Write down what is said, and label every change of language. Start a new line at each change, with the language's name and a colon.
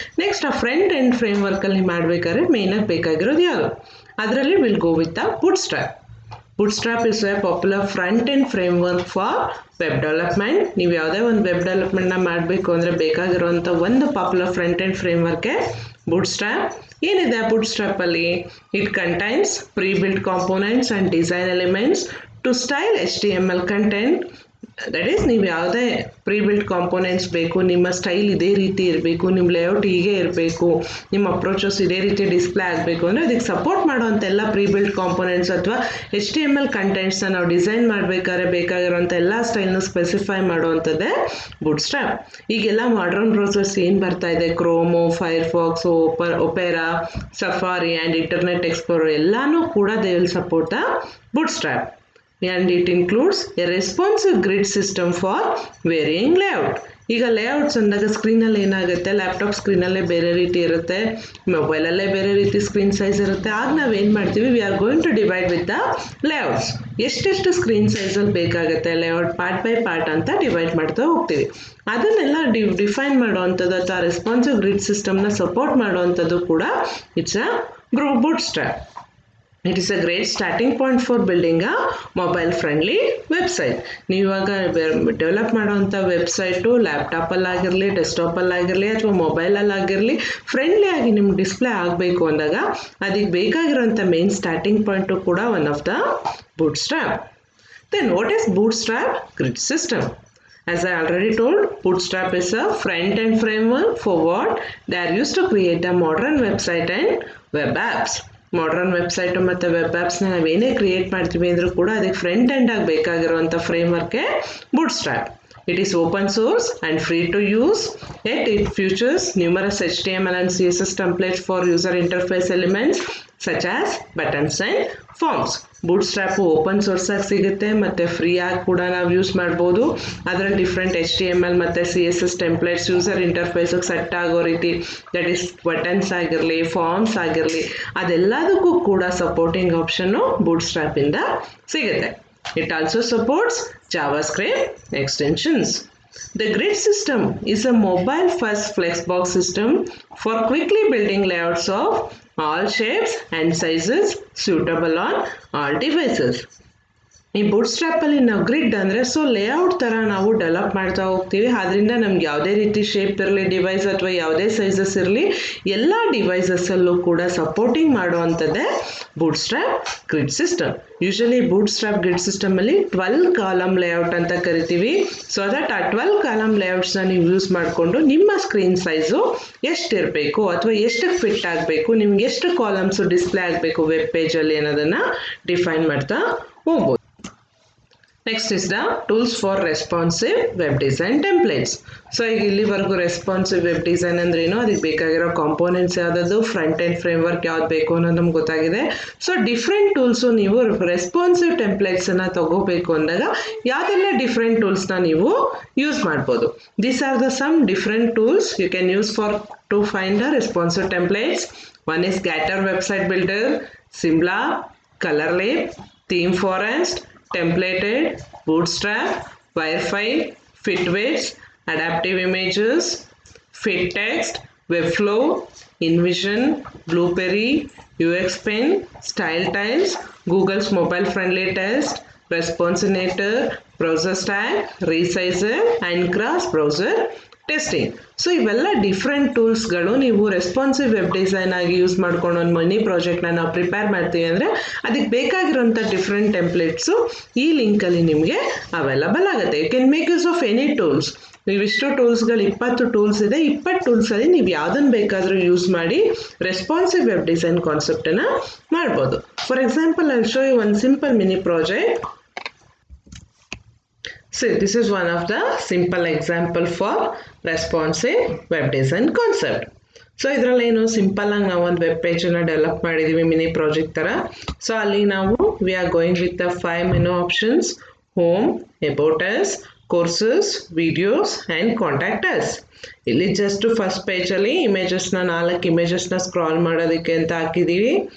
Kannada: Next ಆ front end ಫ್ರೇಮ್ವರ್ಕಲ್ಲಿ ಮಾಡಬೇಕಾದ್ರೆ ಮೇಯ್ನಾಗಿ ಬೇಕಾಗಿರೋದು ಯಾವುದು, ಅದರಲ್ಲಿ
English: Will go with the Bootstrap. Bootstrap is a popular front-end framework for web development.
Kannada: ನೀವು ಯಾವುದೇ ಒಂದು ವೆಬ್ ಡೆವಲಪ್ಮೆಂಟ್ನ ಮಾಡಬೇಕು ಅಂದರೆ ಬೇಕಾಗಿರುವಂಥ ಒಂದು ಪಾಪ್ಯುಲರ್ ಫ್ರಂಟ್-ಎಂಡ್ ಫ್ರೇಮ್ವರ್ಕೆ Bootstrap. ಏನಿದೆ Bootstrapಲ್ಲಿ?
English: It contains pre-built components and design elements to style HTML content. That is
Kannada: ನೀವು ಯಾವುದೇ ಪ್ರೀ ಬಿಲ್ಟ್ ಕಾಂಪೋನೆಂಟ್ಸ್ ಬೇಕು, ನಿಮ್ಮ ಸ್ಟೈಲ್ ಇದೇ ರೀತಿ ಇರಬೇಕು, ನಿಮ್ಮ ಲೇಔಟ್ ಹೀಗೆ ಇರಬೇಕು, ನಿಮ್ಮ ಅಪ್ರೋಚಸ್ ಇದೇ ರೀತಿ ಡಿಸ್ಪ್ಲೇ ಆಗಬೇಕು ಅಂದರೆ ಅದಕ್ಕೆ ಸಪೋರ್ಟ್ ಮಾಡೋವಂಥ ಎಲ್ಲ ಪ್ರೀ ಬಿಲ್ಟ್ ಕಾಂಪೋನೆಂಟ್ಸ್ ಅಥವಾ HTML ಕಂಟೆಂಟ್ಸ್ನ ನಾವು ಡಿಸೈನ್ ಮಾಡಬೇಕಾದ್ರೆ ಬೇಕಾಗಿರೋಂಥ ಎಲ್ಲ ಸ್ಟೈಲ್ನ ಸ್ಪೆಸಿಫೈ ಮಾಡುವಂಥದ್ದೇ ಬೂಟ್ಸ್ಟ್ರ್ಯಾಪ್. ಈಗೆಲ್ಲ ಮಾಡರ್ನ್ ಬ್ರೌಸರ್ಸ್ ಏನು ಬರ್ತಾ ಇದೆ, ಕ್ರೋಮು, ಫೈರ್ಫಾಕ್ಸು, Opera, safari and internet explorer ಎಲ್ಲನೂ ಕೂಡ
English: They will support the Bootstrap. And it includes a responsive grid system for varying layout.
Kannada: ಈಗ ಲೇಔಟ್ಸ್ ಅಂದಾಗ ಸ್ಕ್ರೀನಲ್ಲಿ ಏನಾಗುತ್ತೆ, ಲ್ಯಾಪ್ಟಾಪ್ ಸ್ಕ್ರೀನಲ್ಲೇ ಬೇರೆ ರೀತಿ ಇರುತ್ತೆ, ಮೊಬೈಲಲ್ಲೇ ಬೇರೆ ರೀತಿ ಸ್ಕ್ರೀನ್ ಸೈಜ್ ಇರುತ್ತೆ. ಆಗ ನಾವೇನು ಮಾಡ್ತೀವಿ,
English: We are going to divide with the layouts.
Kannada: ಎಷ್ಟೆಷ್ಟು ಸ್ಕ್ರೀನ್ ಸೈಜಲ್ಲಿ ಬೇಕಾಗುತ್ತೆ ಲೇಔಟ್ ಪಾರ್ಟ್ ಬೈ ಪಾರ್ಟ್ ಅಂತ ಡಿವೈಡ್ ಮಾಡ್ತಾ ಹೋಗ್ತೀವಿ. ಅದನ್ನೆಲ್ಲ ಡಿಫೈನ್ ಮಾಡುವಂಥದ್ದು ಅಥವಾ ರೆಸ್ಪಾನ್ಸಿವ್ ಗ್ರಿಡ್ ಸಿಸ್ಟಮ್ನ ಸಪೋರ್ಟ್ ಮಾಡುವಂಥದ್ದು ಕೂಡ
English: It's a Bootstrap. It is a great starting point for building a mobile friendly website.
Kannada: ನೀವು ಇವಾಗ ಡೆವಲಪ್ ಮಾಡೋವಂಥ ವೆಬ್ಸೈಟು ಲ್ಯಾಪ್ಟಾಪಲ್ಲಾಗಿರಲಿ, ಡೆಸ್ಕ್ಟಾಪಲ್ಲಾಗಿರಲಿ ಅಥವಾ ಮೊಬೈಲಲ್ಲಾಗಿರಲಿ ಫ್ರೆಂಡ್ಲಿ ಆಗಿ ನಿಮ್ಗೆ ಡಿಸ್ಪ್ಲೇ ಆಗಬೇಕು ಅಂದಾಗ ಅದಕ್ಕೆ ಬೇಕಾಗಿರೋಂಥ ಮೇನ್ ಸ್ಟಾರ್ಟಿಂಗ್ ಪಾಯಿಂಟು ಕೂಡ
English: One of the Bootstrap. Then what is Bootstrap grid system? As I already told, Bootstrap is a front-end framework for what? They are used to create a modern website and web apps.
Kannada: Modern website ಮತ್ತು web ಆ್ಯಪ್ಸ್ನ ನಾವೇನೇ create ಮಾಡ್ತೀವಿ ಅಂದರೂ ಕೂಡ ಅದಕ್ಕೆ front end ಆಗಿ ಬೇಕಾಗಿರುವಂಥ ಫ್ರೇಮ್ವರ್ಕೆ ಬೂಟ್ಸ್ಟ್ರ್ಯಾಪ್.
English: It is open source and free to use, yet it features numerous HTML and CSS templates for user interface elements such as buttons and forms.
Kannada: ಬೂಟ್ಸ್ಟ್ರ್ಯಾಪು open ಸೋರ್ಸಾಗಿ ಸಿಗುತ್ತೆ ಮತ್ತು free ಆಗಿ ಕೂಡ ನಾವು ಯೂಸ್ ಮಾಡ್ಬೋದು. ಅದರಲ್ಲಿ ಡಿಫ್ರೆಂಟ್ HTML ಮತ್ತು CSS ಟೆಂಪ್ಲೇಟ್ಸ್ ಯೂಸರ್ ಇಂಟರ್ಫೇಸಿಗೆ ಸೆಟ್ ಆಗೋ ರೀತಿ,
English: that is
Kannada: ಬಟನ್ಸ್ ಆಗಿರಲಿ, ಫಾರ್ಮ್ಸ್ ಆಗಿರಲಿ, ಅದೆಲ್ಲದಕ್ಕೂ ಕೂಡ ಸಪೋರ್ಟಿಂಗ್ ಆಪ್ಷನ್ನು ಬೂಟ್ಸ್ಟ್ರ್ಯಾಪಿಂದ ಸಿಗುತ್ತೆ.
English: It also supports JavaScript extensions. The grid system is a mobile-first flexbox system for quickly building layouts of all shapes and sizes suitable on all devices.
Kannada: ಈ ಬೂಟ್ಸ್ಟ್ರ್ಯಾಪಲ್ಲಿ ನಾವು grid ಅಂದರೆ so layout ಥರ ನಾವು develop ಮಾಡ್ತಾ ಹೋಗ್ತೀವಿ. ಅದರಿಂದ ನಮ್ಗೆ ಯಾವುದೇ ರೀತಿ ಶೇಪ್ ಇರಲಿ, ಡಿವೈಸ್ ಅಥವಾ ಯಾವುದೇ ಸೈಜಸ್ ಇರಲಿ, ಎಲ್ಲ ಡಿವೈಸಸ್ಸಲ್ಲೂ ಕೂಡ supporting ಮಾಡುವಂಥದ್ದೇ ಬೂಟ್ಸ್ಟ್ರ್ಯಾಪ್ grid system. Usually ಬೂಟ್ಸ್ಟ್ರ್ಯಾಪ್ grid ಸಿಸ್ಟಮಲ್ಲಿ 12 column layout ಅಂತ ಕರಿತೀವಿ. ಸೊ ದಟ್ ಆ 12 ಕಾಲಮ್ ಲೇಔಟ್ಸ್ನ ನೀವು ಯೂಸ್ ಮಾಡಿಕೊಂಡು ನಿಮ್ಮ ಸ್ಕ್ರೀನ್ ಸೈಜು ಎಷ್ಟಿರಬೇಕು ಅಥವಾ ಎಷ್ಟಕ್ಕೆ ಫಿಟ್ ಆಗಬೇಕು, ನಿಮ್ಗೆ ಎಷ್ಟು ಕಾಲಮ್ಸು ಡಿಸ್ಪ್ಲೇ ಆಗಬೇಕು ವೆಬ್ ಪೇಜಲ್ಲಿ ಅನ್ನೋದನ್ನು ಡಿಫೈನ್ ಮಾಡ್ತಾ ಹೋಗ್ಬೋದು.
English: Next is the tools for responsive web design templates.
Kannada: So ಈಗ ಇಲ್ಲಿವರೆಗೂ ರೆಸ್ಪಾನ್ಸಿವ್ ವೆಬ್ ಡಿಸೈನ್ ಅಂದ್ರೇನು, ಅದಕ್ಕೆ ಬೇಕಾಗಿರೋ ಕಾಂಪೋನೆಂಟ್ಸ್ ಯಾವುದದು, ಫ್ರಂಟ್ ಎಂಡ್ ಫ್ರೇಮ್ವರ್ಕ್ ಯಾವ್ದು ಬೇಕು ಅನ್ನೋದು ನಮ್ಗೆ ಗೊತ್ತಾಗಿದೆ. ಸೊ ಡಿಫ್ರೆಂಟ್ ಟೂಲ್ಸು ನೀವು ರೆಸ್ಪಾನ್ಸಿವ್ ಟೆಂಪ್ಲೇಟ್ಸನ್ನು ತಗೋಬೇಕು ಅಂದಾಗ ಯಾವುದೆಲ್ಲ ಡಿಫ್ರೆಂಟ್ ಟೂಲ್ಸ್ನ ನೀವು ಯೂಸ್ ಮಾಡ್ಬೋದು.
English: These are the some different tools you can use for to find the responsive templates. One is Gatter website builder, Simla, ColorLab, Theme Forest, templated, bootstrap, wirefile, fit widgets, adaptive images, fit text, webflow, InVision, Blueberry, UX Pen, style tiles, Google's mobile friendly test, responsinator, browser stack, resizer and cross browser testing.
Kannada: So ಇವೆಲ್ಲ different ಟೂಲ್ಸ್ಗಳು ನೀವು responsive web design ಆಗಿ use ಮಾಡ್ಕೊಂಡು ಒಂದು mini ಪ್ರಾಜೆಕ್ಟ್ನ ನಾವು prepare ಮಾಡ್ತೀವಿ ಅಂದರೆ ಅದಕ್ಕೆ ಬೇಕಾಗಿರೋಂಥ different ಟೆಂಪ್ಲೇಟ್ಸು ಈ ಲಿಂಕಲ್ಲಿ ನಿಮಗೆ ಅವೈಲಬಲ್ ಆಗುತ್ತೆ.
English: You can make use of any tools.
Kannada: ನೀವಿಷ್ಟು ಟೂಲ್ಸ್ಗಳು 20 tools ಇದೆ. 20 ಟೂಲ್ಸಲ್ಲಿ ನೀವು ಯಾವುದನ್ನು ಬೇಕಾದರೂ ಯೂಸ್ ಮಾಡಿ ರೆಸ್ಪಾನ್ಸಿವ್ ವೆಬ್ ಡಿಸೈನ್ ಕಾನ್ಸೆಪ್ಟನ್ನು ಮಾಡ್ಬೋದು.
English: For example I show you one simple mini project. So this is one of the simple example for responsive web design concept.
Kannada: So ಇದರಲ್ಲಿ ಏನು simple ಆಗಿ ನಾವು ಒಂದು ವೆಬ್ ಪೇಜನ್ನು ಡೆವಲಪ್ ಮಾಡಿದ್ದೀವಿ ಮಿನಿ ಪ್ರಾಜೆಕ್ಟ್ ಥರ. So ಅಲ್ಲಿ ನಾವು
English: We are going with the 5 menu options: home, about us, courses, videos and contact us.
Kannada: ಇಲ್ಲಿ ಜಸ್ಟ್ ಫಸ್ಟ್ ಪೇಜಲ್ಲಿ ಇಮೇಜಸ್ನ 4 ಇಮೇಜಸ್ನ ಸ್ಕ್ರಾಲ್ ಮಾಡೋದಕ್ಕೆ ಅಂತ ಹಾಕಿದ್ದೀವಿ.